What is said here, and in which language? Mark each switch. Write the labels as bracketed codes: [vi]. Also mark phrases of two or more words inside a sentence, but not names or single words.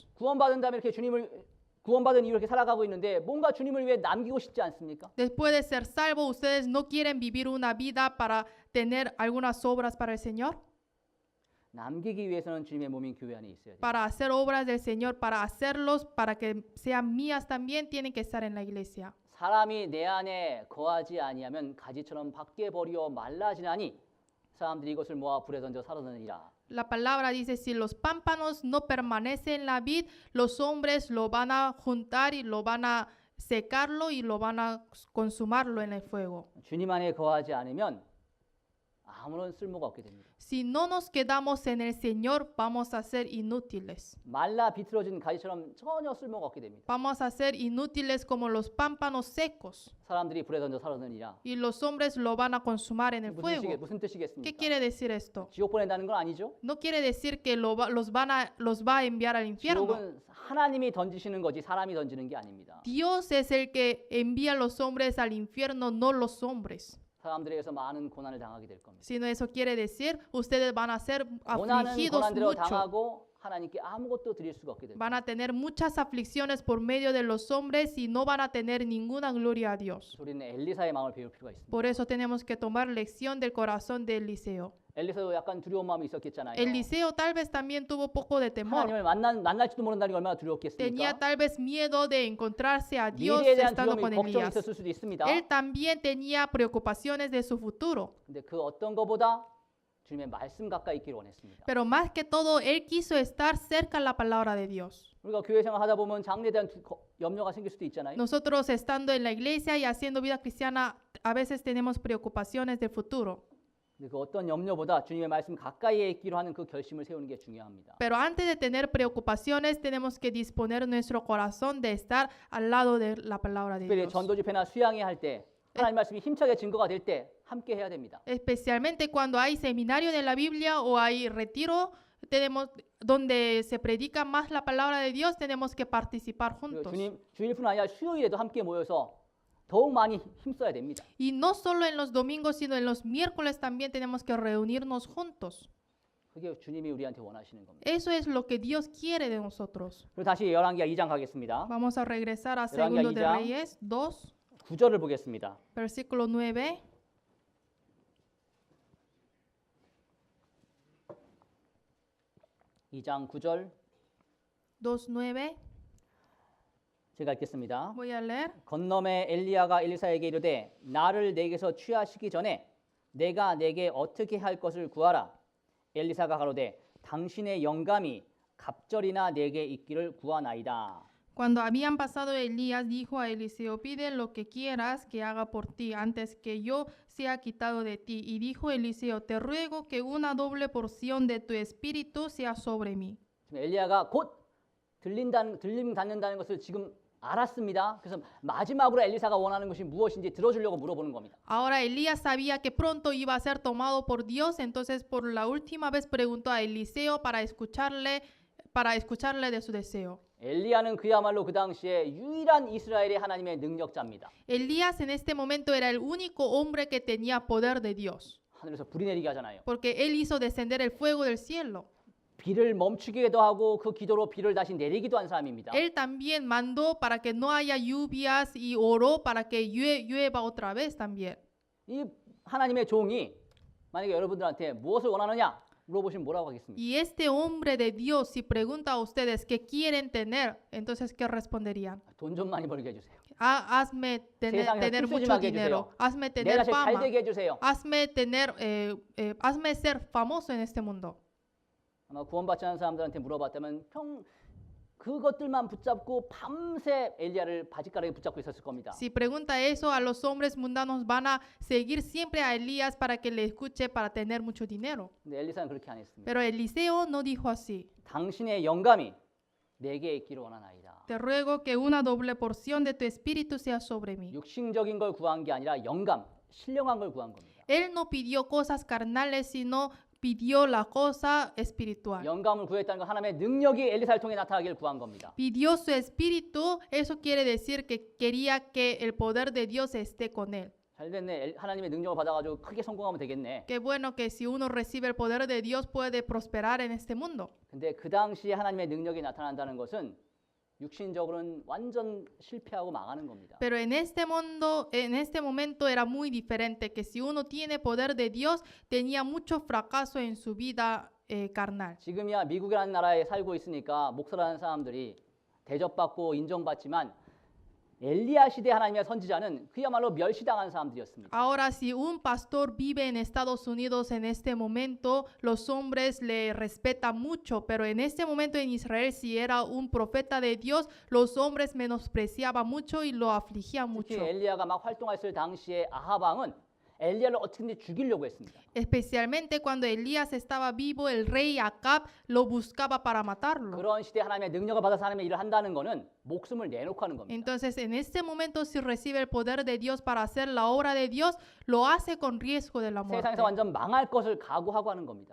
[ko] 구원받은 다음에 이렇게 구원받은 이후 이렇게 살아가고 있는데 뭔가 주님을 위해 남기고 싶지 않습니까? [es] Después de ser salvo, ustedes no quieren vivir una vida para tener algunas obras para el Señor. [ko] 남기기 위해서는 주님의 몸인 교회 안에 있어야 돼요. [es] Para hacer obras del Señor, para hacerlos, para que sean mías también, tienen que estar en la iglesia. [ko] 사람이 내 안에 거하지 아니하면 가지처럼 밖에 버리어 말라지나니 사람들이 이것을 모아 불에 던져 사르느니라. [es] La palabra dice, si los pámpanos no permanecen en la vid, los hombres lo van a juntar y lo van a secarlo y lo van a consumarlo en el fuego. [ko] 주님 안에 거하지 않으면 아무런 쓸모가 없게 됩니다. [es] Si no nos quedamos en el Señor, vamos a ser inútiles. [ko] 말라 비틀어진 가지처럼 전혀 쓸모가 없게 됩니다. [es] Vamos a ser inútiles como los pámpanos secos. [ko] 사람들이 불에 던져 사르느니라. [es] Y los hombres lo van a consumar en el fuego. [ko] 무슨 [es] ¿Qué [ko] 뜻이겠습니까? [es] quiere decir esto? [ko] 지옥 보낸다는 건 아니죠. [es] No quiere decir que los va a enviar al infierno. [ko] 지옥은 하나님이 던지시는 거지 사람이 던지는 게 아닙니다. [es] Dios es el que envía a los hombres al infierno, no los hombres. [ko] 사람들에게서 많은 고난을 당하게 될 겁니다. [es] Sino eso quiere decir, ustedes van a ser [ko] 고난은 [es] afligidos [ko] 고난대로 [es] mucho. [ko] 당하고 하나님께 아무것도 드릴 수가 없게 됩니다. [es] Van a tener muchas aflicciones por medio de los hombres y no van a tener ninguna gloria a Dios. [ko] 우리는 엘리사의 마음을 배울 필요가 있습니다. [es] Por eso tenemos que tomar lección del corazón de Eliseo. [ko] 엘리사도 약간 두려운 마음이 있었겠잖아요. [es] Eliseo tal vez también tuvo poco de temor. [ko] 하나님을 만날지도 모른다는 게 얼마나 두렵겠습니까? [es] Tenía tal vez miedo de encontrarse a Dios [ko] 미래에 대한 [es] estando [ko] 두려움이 [es] con [ko] 걱정이 [es] Elías. [ko] 있었을 수도 있습니다. [es] Él también tenía preocupaciones de su futuro. [ko] 근데 그 어떤 것보다 주님의 말씀 가까이 있기를 원했습니다. [es] Pero más que todo, él quiso estar cerca a la palabra de Dios. [ko] 우리가 교회 생활 하다 보면 장래에 대한 염려가 생길 수도 있잖아요. [es] Nosotros estando en la iglesia y haciendo vida cristiana, a veces tenemos preocupaciones del futuro. [ko] 근데 그 어떤 염려보다 주님의 말씀 가까이에 있기로 하는 그 결심을 세우는 게 중요합니다. [es] Pero antes de tener preocupaciones, tenemos que disponer nuestro corazón de estar al lado de la palabra de [ko] 특별히 [es] Dios. [ko] 전도 집회나 수양회 할 때 하나님 말씀이 힘차게 증거가 될 때 함께 해야 됩니다. [es] Especialmente cuando hay seminario de la Biblia o hay retiro, donde se predica más la palabra de Dios, tenemos que participar [ko] 그리고 [es] juntos. [ko] 주일뿐 아니라 수요일에도 함께 모여서 더욱 많이 힘써야 됩니다. [es] Y no solo en los domingos, sino en los miércoles también tenemos que reunirnos juntos. [ko] 그게 주님이 우리한테 원하시는 겁니다. [es] Eso es lo que Dios quiere de nosotros. [ko] 그리고 다시 열왕기하 2장 가겠습니다. [es] Vamos a regresar a [ko] 열왕기하 [es] Segundo de [ko] 2장. [es] Reyes 2, [ko] 9절을 보겠습니다. [es] versículo 9. [ko] 이 장 9절 [es] 2:9. [ko] 제가 읽겠습니다. [es] Voy a leer. [ko] 건너매 엘리야가 엘리사에게 이르되 나를 내게서 취하시기 전에 내가 내게 어떻게 할 것을 구하라. 엘리사가 가로되 당신의 영감이 갑절이나 내게 있기를 구하나이다. [es] Cuando habían pasado Elías, dijo a Eliseo, pide lo que quieras que haga por ti antes que yo sea quitado de ti. Y dijo Eliseo, te ruego que una doble porción de tu espíritu sea sobre mí. [ko] 지금 엘리야가 곧 들림 닫는다는 것을 지금 알았습니다. 그래서 마지막으로 엘리사가 원하는 것이 무엇인지 들어주려고 물어보는 겁니다. [es] Ahora Elías sabía que pronto iba a ser tomado por Dios, entonces por la última vez preguntó a Eliseo para escucharle de su deseo. [ko] 엘리야는 그야말로 그 당시에 유일한 이스라엘의 하나님의 능력자입니다. [es] Elías en este momento era el único hombre que tenía poder de Dios, [ko] 하늘에서 불이 내리게 하잖아요. [es] porque él hizo descender el fuego del cielo. [ko] 비를 멈추기도 하고 그 기도로 비를 다시 내리기도 한 사람입니다. [es] Él también mandó para que no haya lluvias y oró para que llueva otra vez también. [ko] 이 하나님의 종이 만약에 여러분들한테 무엇을 원하느냐 물어보시면 뭐라고 하겠습니까? [es] Y este hombre de Dios, si pregunta a ustedes qué quieren tener, entonces ¿qué responderían? [ko] 돈 좀 많이 벌게 해주세요. [es] Hazme [ko] 세상에서 [es] tener [ko] 술 [es] mucho [ko] 쏘지 말게 [es] dinero, [ko] 해주세요. [es] hazme [ko] 내 [es] tener [ko] 자식 잘 [es] fama, [ko] 되게 해주세요. [es] hazme ser famoso en este mundo. [ko] 아마 구원받지 않은 사람들한테 물어봤다면 그것들만 붙잡고 밤새 엘리야를 바짓가락에 붙잡고 있었을 겁니다. [es] Si pregunta eso a los hombres mundanos, van a seguir siempre a Elías para que le escuche para tener mucho dinero. [ko] 근데 엘리사는 그렇게 안 했습니다. [es] Pero Eliseo no dijo así. [ko] 당신의 영감이 내게 있기를 원하나이다. [es] Te ruego que una doble porción de tu espíritu sea sobre mí. [ko] 육신적인 걸 구한 게 아니라 영감, 신령한 걸 구한 겁니다. [es] Él no pidió cosas carnales, sino pidió la cosa espiritual. [ko] 영감을 구했다는 건 하나님의 능력이 엘리사를 통해 나타나기를 구한 겁니다. [es] Pidió su espíritu, eso quiere decir que quería que el poder de Dios esté con él. [ko] 잘 됐네. 하나님의 능력을 받아가지고 크게 성공하면 되겠네. [es] Qué bueno que si uno recibe el poder de Dios puede prosperar en este mundo. [ko] 근데 그 당시에 하나님의 능력이 나타난다는 것은 육신적으로는 완전 실패하고 망하는 겁니다. [es] Pero en este momento era muy diferente, que si uno tiene poder de Dios, tenía mucho fracaso en su vida carnal. [ko] 지금이야 미국이라는 나라에 살고 있으니까 목사라는 사람들이 대접받고 인정받지만 엘리야 시대 하나님의 선지자는 그야말로 멸시당한 사람들이었습니다. [es] Ahora, si un pastor vive en Estados Unidos en este momento, los hombres le respetan mucho, pero en este momento en Israel, si era un profeta de Dios, los hombres menospreciaban mucho y lo afligían [ko] 특히 [es] mucho. [ko] 엘리야가 막 활동했을 당시에 아합 왕은 엘리야를 어떻게든 죽이려고 했습니다. [es] Especialmente cuando Elías estaba vivo, el rey Acab lo buscaba para matarlo. [ko] 그런 시대 하나님의 능력을 받아서 하나님의 일을 한다는 것은 목숨을 내놓고 하는 겁니다. [es] Entonces, en este momento, si recibe el poder de Dios para hacer la obra de Dios, lo hace con riesgo de la muerte. [ko] 세상에서 완전 망할 것을 각오하고 하는 겁니다.